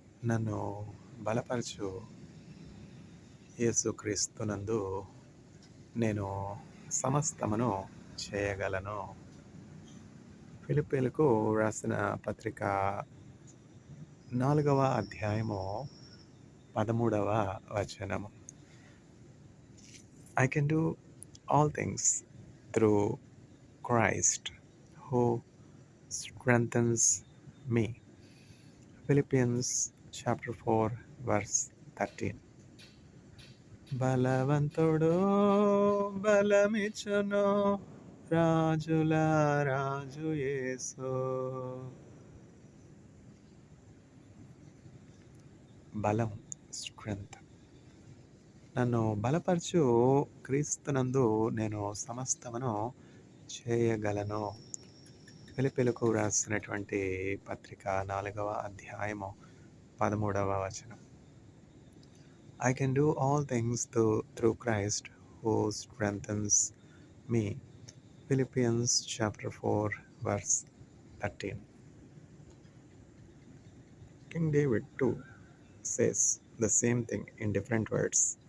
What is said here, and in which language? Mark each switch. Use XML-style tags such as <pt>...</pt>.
<te>నన్ను బలపరచు యేసుక్రీస్తునందు నేను సమస్తమును చేయగలను. ఫిలిప్పీలకు రాసిన పత్రిక 4వ అధ్యాయము 13వ వచనము.</te> <en>I can do all things through Christ who strengthens me. Philippians chapter 4 verse 13.</en> <te>బలవంతుడు బలమిచ్చును, రాజుల రాజు యేసు. బలం, స్ట్రెంగ్త్. నన్ను బలపరచు క్రీస్తునందు నేను సమస్తమును చేయగలను. ఫిలిప్పీలకు రాసినటువంటి పత్రిక 4వ అధ్యాయము 13వ వచనం.</te> <en>I can do all things through Christ who strengthens me. Philippians chapter 4 verse 13. King David too says the same thing in different words.</en>